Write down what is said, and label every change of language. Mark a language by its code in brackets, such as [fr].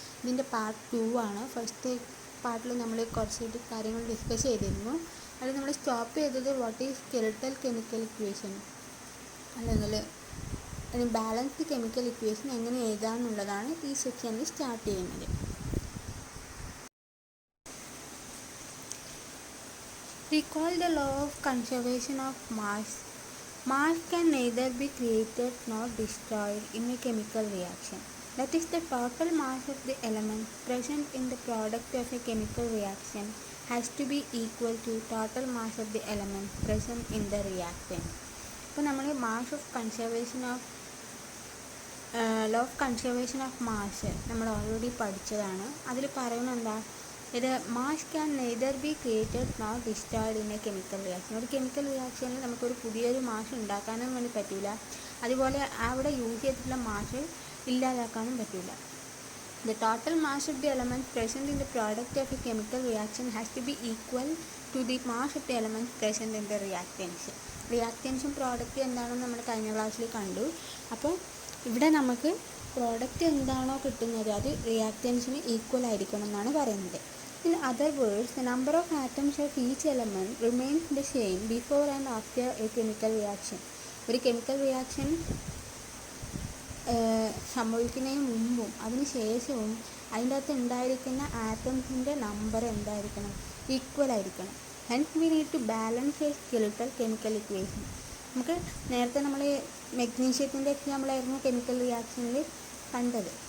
[ml] ഇതിൻ്റെ പാർട്ട് 2 ആണ്. ഫസ്റ്റ് പാർട്ടിൽ നമ്മൾ കുറച്ച് കാര്യങ്ങൾ ഡിസ്കസ് ചെയ്തിരുന്നു. അത് നമ്മൾ സ്റ്റോപ്പ് ചെയ്തത് [en] what is skeletal chemical equation [ml] അല്ലെങ്കിൽ ബാലൻസ്ഡ് കെമിക്കൽ ഇക്വേഷൻ എങ്ങനെ എഴുതാമെന്നുള്ളതാണ് ഈ സെക്ഷനിൽ സ്റ്റാർട്ട് ചെയ്യുന്നത്. [en] Recall the law of conservation of mass. Mass can neither be created nor destroyed in a chemical reaction. That is, the total mass of the element present in the product of a chemical reaction has to be equal to total mass of the element present in the reactant. [ml] ഇപ്പോൾ നമ്മൾ mass of conservation of law of conservation of mass നമ്മൾ already പഠിച്ചതാണ്. അതിൽ പറയുന്നത് എന്താ, ഇത് [en] Mass can neither be created nor destroyed in a chemical reaction. [ml] ഒരു chemical റിയാക്ഷനിൽ നമുക്കൊരു പുതിയൊരു മാസ് ഉണ്ടാക്കാനും വേണ്ടി പറ്റില്ല, അതുപോലെ അവിടെ യൂസ് ചെയ്തിട്ടുള്ള മാസ് ഇല്ലാതാക്കാനും പറ്റില്ല. [en] The total mass of the element present in the product of a chemical reaction has to be equal to the mass of the element present in the reactants. [ml] റിയാക്റ്റൻസും പ്രോഡക്റ്റും എന്താണെന്ന് നമ്മൾ കഴിഞ്ഞ ക്ലാസ്സിൽ കണ്ടു. അപ്പോൾ ഇവിടെ നമുക്ക് പ്രോഡക്റ്റ് എന്താണോ കിട്ടുന്നത് അത് റിയാക്റ്റൻസിന് ഈക്വൽ ആയിരിക്കണം എന്നാണ് പറയുന്നത്. [en] In other words, the number of atoms of each element remains the same before and after a chemical reaction. [ml] ഒരു കെമിക്കൽ റിയാക്ഷൻ സംഭവിക്കുന്നതിന് മുമ്പും അതിന് ശേഷവും അതിൻ്റെ അകത്ത് ഉണ്ടായിരിക്കുന്ന ആറ്റംസിൻ്റെ നമ്പർ എന്തായിരിക്കണം, ഈക്വൽ ആയിരിക്കണം. [en] Hence we need to balance a skeletal chemical equation. [ml] നമുക്ക് നേരത്തെ നമ്മൾ മെഗ്നീഷ്യത്തിൻ്റെ എക്സാമ്പിളായിരുന്നു കെമിക്കൽ റിയാക്ഷനിൽ കണ്ടത്.